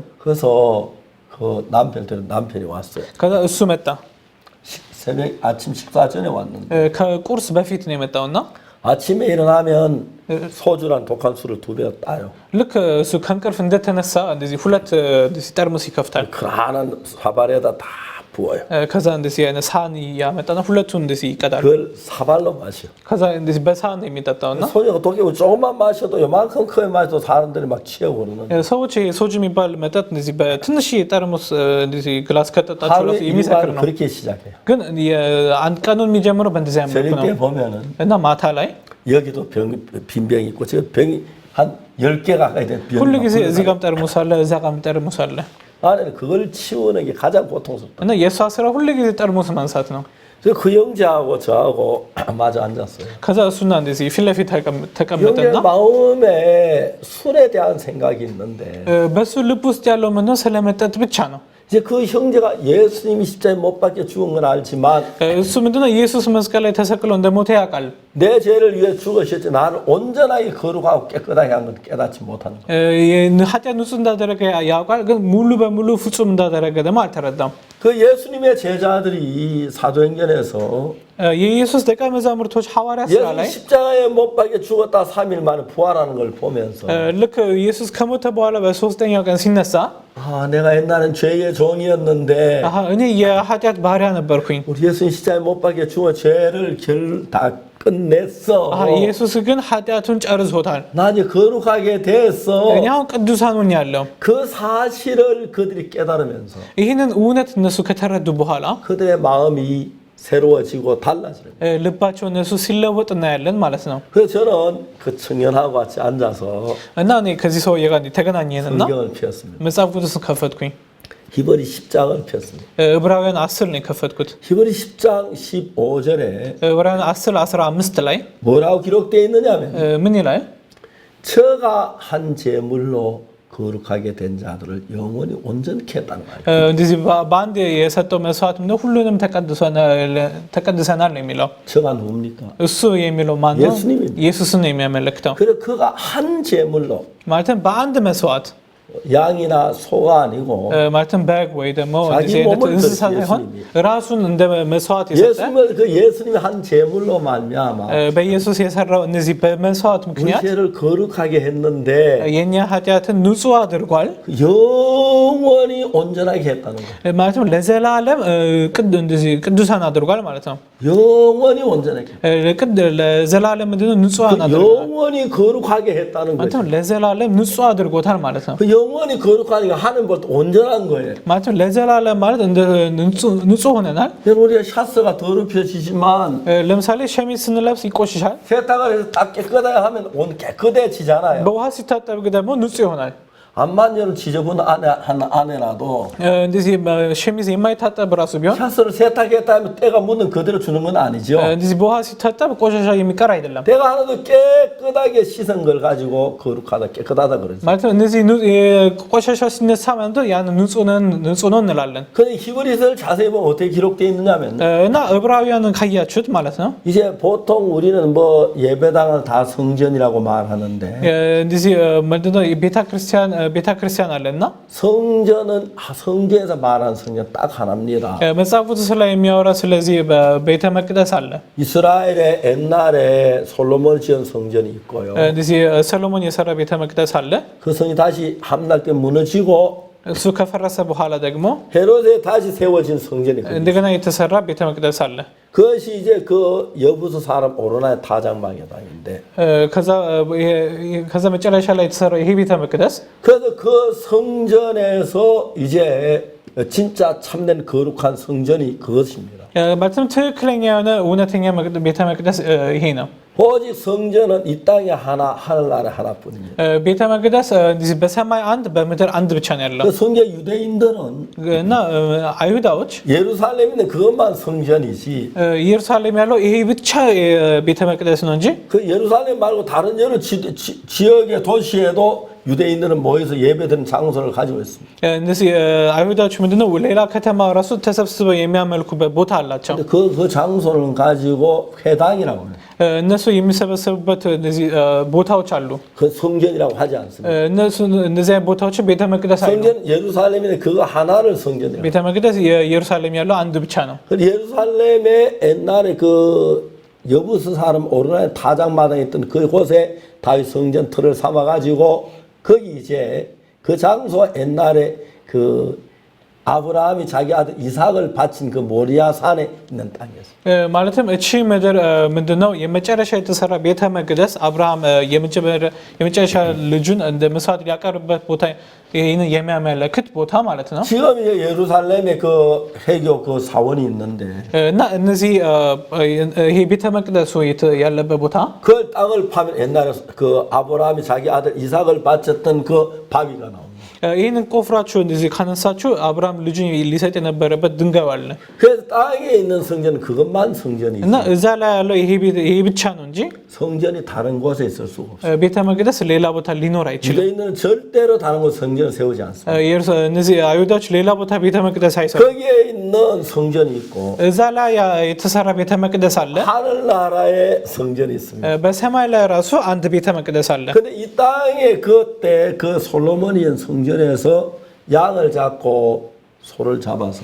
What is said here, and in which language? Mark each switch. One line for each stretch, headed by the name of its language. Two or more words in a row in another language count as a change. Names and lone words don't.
Korean: 그래서 그 남편이 왔어요.
Amharic: ከዛ እሱ መጣ።
Korean: 새벽 አ침 식사 전에 왔는데
Amharic: ከቁርስ በፊት ነው የመጣውና
Korean: 아침에 일어나면 소주란 독한 술을 2배 따요.
Amharic: ልክ እሱ ከእንቅልፍ እንደተነሳ እንደዚህ ሁለት እንደዚህ ጠርሙስ ይከፍታል።
Korean: 그한 사발에다 다 부어요.
Amharic: ከዛ እንደዚህ አይነት ሳህን ያመጣና ሁለቱን እንደዚህ ይቀዳል።
Korean: 그걸 사발로 마셔.
Amharic: ከዛ እንደዚህ በሳህን የሚጠጣውና
Korean: 소주가 독이고 조금만 마셔도 요만큼 크게 마셔도 사람들이 막 취해오르는.
Amharic: ሰዎች ሶጁ የሚባል መጠጥ እንደዚህ በትንሽ ጠርሙስ እንደዚህ ግላስ ከጠጣቸው
Korean: 하루에
Amharic: የሚሰክር
Korean: 일과를
Amharic: ነው።
Korean: 그렇게 시작해요.
Amharic: ግን አንድ ቀኑን የሚጀምረው በእንደዚህ አይነት መልኩ
Korean: 저녁 때
Amharic: ነው
Korean: 보면은
Amharic: እና 마ታ ላይ
Korean: 여기도 빈 병이 있고 저 병이 한 10개 가까이 된 병이
Amharic: ሁሉ ጊዜ
Korean: 막
Amharic: እዚህ ጋርም ጠርሙስ አለ፣ እዛ ጋርም ጠርሙስ 아ለ
Korean: 안에는 그걸 치우는 게 가장 고통스럽다.
Amharic: እና የእሷ ስራ ሁሉ ጊዜ ጠርሙስ ማንሳት ነው።
Korean: 그래서 그 형제하고 저하고 마주 앉았어요.
Amharic: ከዛ እሱና እንደዚህ ፊት ለፊት
Korean: 형제
Amharic: ተቀመጠና
Korean: 마음에 술에 대한 생각이 있는데
Amharic: በሱ ልብ ውስጥ ያለው ምንድነው? ስለ መጠጥ ብቻ ነው።
Korean: 이제 그 형제가 예수님이 십자가에 못 박혀 죽은 건 알지만
Amharic: እሱ ምንድነው? ኢየሱስ መስቀል ላይ ተሰቅሎ እንደሞተ ያውቃል።
Korean: 내 죄를 위해 죽으셨지 나를 온전하게 거룩하고 깨끗하게 한 건 깨닫지 못하는 거예요.
Amharic: ኃጢአት ንጹህ እንዳደረገ ያውቃል፣ ግን ሙሉ በሙሉ ፍጹም እንዳደረገ ደግሞ አልተረዳም።
Korean: 그 예수님의 제자들이 사도행전에서
Amharic: የኢየሱስ ደቀ መዛሙርቶች ሐዋርያ ስራ
Korean: 예수
Amharic: ላይ
Korean: 십자가에 못 박혀 죽었다 3일 만에 부활하는 걸 보면서
Amharic: ልክ ኢየሱስ ከሞተ በኋላ በሶስተኛው ቀን ሲነሳ
Korean: 아 내가 옛날엔 죄의 종이었는데
Amharic: እኔ የኃጢአት ባሪያ ነበርኩኝ።
Korean: 우리 예수님 십자가에 못 박혀 죽어 죄를 다 끝냈어.
Amharic: ኢየሱስ ግን ኃጢአቱን ጨርሶታል።
Korean: 나 이제 거룩하게 됐어.
Amharic: እኔ አሁን ቅዱሳን ሆኛለሁ።
Korean: 그 사실을 그들이 깨달으면서
Amharic: ይህንን እውነት እነሱ ከተረዱ በኋላ
Korean: 그들의 마음이 새로워지고 달라지는 거예요.
Amharic: ልባቸው እነሱ ሲለወጥ እናያለን ማለት ነው።
Korean: 그래서 저는 그 청년하고 같이 앉아서
Amharic: እና እኔ ከዚህ ሰውዬ ጋር ተገናኘንና
Korean: 성경을 폈습니다.
Amharic: መጽሐፍ ቅዱስን ከፈትኩኝ።
Korean: 히브리 10장을 폈습니다.
Amharic: ዕብራውያን 10 ነው የከፈትኩት።
Korean: 히브리 10장 15절에
Amharic: ዕብራውያን 10 15 ላይ
Korean: 뭐라고 기록되어 있느냐면
Amharic: ምን ይላል?
Korean: 저가 한 제물로 거룩하게 된 자들을 영원히 온전케 했다는 말이에요.
Amharic: እንደዚህ በአንድ የሰጠው መስዋዕት ነው ሁሉንም ተቀድሰናል ነው የሚለው።
Korean: 저가 누굽니까?
Amharic: እሱ የሚለው ማን ነው?
Korean: 예수님입니다.
Amharic: ኢየሱስን ነው የሚያመለክተው።
Korean: 그래 그가 한 제물로
Amharic: ማለትም በአንድ መስዋዕት
Korean: 양이나 소가 아니고
Amharic: ማለትም በግ ወይ ደግሞ
Korean: 자기
Amharic: እንደዚህ አይነት
Korean: 몸을
Amharic: እንስሳ
Korean: 그
Amharic: ሳይሆን
Korean: 예수님이.
Amharic: ራሱን እንደ መስዋዕት የሰጠ
Korean: 예수님이 한 제물로 말미암아
Amharic: በኢየሱስ የሰራው እነዚህ በመስዋዕት
Korean: 우리
Amharic: ምክንያት
Korean: 죄를 거룩하게 했는데
Amharic: የኛ ኃጢአትን ንጹህ አድርጓል።
Korean: 영원히 온전하게 했다는 거예요.
Amharic: ማለትም ለዘላለም እንደዚህ ቅዱሳን አድርጓል ማለት ነው።
Korean: 영원히 온전하게.
Amharic: ለዘላለም ምንድነው? ንጹሃን አድርጓል።
Korean: 영원히 거룩하게 했다는
Amharic: ማለትም
Korean: 거죠.
Amharic: ለዘላለም ንጹህ አድርጎታል ማለት ነው።
Korean: 그 영원히 거룩하니까 하나님 볼 때 온전한 거예요. 마침 레젤라ለ
Amharic: ማለት እንደ ንጹህ ሆነናል
Korean: 여러분 우리가 샤스가 더럽혀지지만
Amharic: ለምሳሌ ሸሚዝ ስንለብስ ይቆሽሻል
Korean: 세탁을 해서 딱 깨끗하게 하면 온 깨끗해지잖아요.
Amharic: በውሃ ሲታጠብ ደግሞ ንጹህ ይሆናል
Korean: 암만 지저분한 아내라도
Amharic: እንደዚህ ሸሚዝ የማይታጠብ ራሱ ቢሆን
Korean: 샤스를 세탁했다 하면 때가 묻는 그대로 주는 건 아니죠.
Amharic: እንደዚህ በውሃ ሲታጠብ ቆሻሻ የሚቀር አይደለም
Korean: 때가 하나도 깨끗하게 씻은 걸 가지고 거룩하다 깨끗하다 그러죠.
Amharic: ማለት እነዚህ ቆሻሻ ሲነሳ ማለት ያን ንጹህ ነው እንላለን
Korean: 근데 히브리서를 자세히 보면 어떻게 기록되어 있느냐면
Amharic: እና ዕብራውያንን ካያችሁት ማለት ነው
Korean: 이제 보통 우리는 뭐 예배당을 다 성전이라고 말하는데
Amharic: እንደዚህ ምንድነው ቤተክርስቲያን አለና
Korean: 성전은 성경에서 말하는 성전 딱 하나입니다.
Amharic: መጽሐፍ ቅዱስ ላይ የሚያወራ ስለዚህ በቤተ መቅደስ አለ
Korean: 이스라엘의 옛날에 솔로몬 지은 성전이 있고요.
Amharic: እንደዚህ ሰሎሞን የሰራ ቤተ መቅደስ አለ
Korean: 그 성이 다시 함날 때 무너지고
Amharic: እሱ ከፈረሰ በኋላ ደግሞ
Korean: 헤롯에 다시 세워진 성전이 있거든요.
Amharic: እንደገና የተሰራ ቤተ መቅደስ አለ
Korean: 그것이 이제 그 여부수 사람 오로나의 타작마개당인데
Amharic: ከዛ መጨረሻ ላይ የተሰራው ይሄ ቤተ መቅደስ
Korean: 그래서 그 성전에서 이제 진짜 참된 거룩한 성전이 그것입니다.
Amharic: ማለትም ትክክለኛ የሆነ እውነተኛ ቤተ መቅደስ ይሄ ነው
Korean: 오직 성전은 이 땅에 하나 하늘나라에 하나뿐입니다.
Amharic: ቤተ መቅደስ በሰማይ አንድ በምድር አንድ ብቻ ነው ያለው
Korean: 그 성경 유대인들은
Amharic: እና አይሁዳዎች
Korean: 예루살렘인데 그것만 성전이지
Amharic: ኢየሩሳሌም ያለው ይሄ ብቻ ቤተ መቅደስ ነው እንጂ
Korean: 그 예루살렘 말고 다른 여러 지역의 도시에도 유대인들은 모여서 예배드리는 장소를 가지고 있습니다.
Amharic: እነዚህ አይሁዳዎች ምንድነው ሌላ ከተማ ራሱ ተሰብስበው የሚያመልኩበት ቦታ አላቸው
Korean: 근데 그 장소를 가지고 회당이라고 해요.
Amharic: እነሱ የሚሰበሰቡበት እነዚህ ቦታዎች አሉ
Korean: 그 성전이라고 하지 않습니다.
Amharic: እነዚህ ቦታዎች ቤተ መቅደስ አይደለም
Korean: 성전 예루살렘인데 그거 하나를 성전이라고.
Amharic: ቤተ መቅደስ የኢየሩሳሌም ያለው አንድ ብቻ ነው
Korean: 예루살렘에 옛날에 그 여부스 사람 오르나의 타작마당에 있던 그곳에 다윗 성전 틀을 삼아 가지고 거기 이제 그 장소 옛날에 그 아브라함이 자기 아들 이삭을 바친 그 모리아 산에 있는 땅이었어요.
Amharic: ማለትም እቺ ምድር ምንድነው የመጨረሻ የተሰራ ቤተ መቅደስ አብርሃም የመጨረሻ ልጁን እንደ መስዋዕት ሊያቀርብበት ቦታ ይሄን የሚያመለክት ቦታ ማለት ነው
Korean: 지금 이제 예루살렘에 그 해교 그 사원이 있는데
Amharic: እና እነዚህ ይሄ ቤተ መቅደሱ ያለበት ቦታ
Korean: 그 땅을 파면 옛날에 그 아브라함이 자기 아들 이삭을 바쳤던 그 바위가 나옵니다.
Amharic: ይሄንን ቆፍራችሁ እንደዚህ ካነሳችሁ አብርሃም ልጁን ሊሰጥ የነበረበት ድንጋይ አለ
Korean: 그래서 땅에 있는 성전은 그것만 성전이
Amharic: እና
Korean: 있어요.
Amharic: እዛ ላይ ያለው ይሄ ብቻ ነው እንጂ
Korean: 성전이 다른 곳에 있을 수가 없어요.
Amharic: ቤተ መቅደስ ሌላ ቦታ ሊኖር አይችልም
Korean: 유대인들은 절대로 다른 곳 성전을 세우지 않습니다.
Amharic: እነዚህ አይሁዳዎች ሌላ ቦታ ቤተ መቅደስ አይሰሩም
Korean: 거기에 있는 성전이 있고
Amharic: እዛ ላይ የተሰራ ቤተ መቅደስ አለ
Korean: 하늘나라의 성전이 있습니다.
Amharic: በሰማይ ላይ ራሱ አንድ ቤተ መቅደስ አለ
Korean: 근데 이 땅에 그때 그 솔로몬이언 성전에서 양을 잡고 소를 잡아서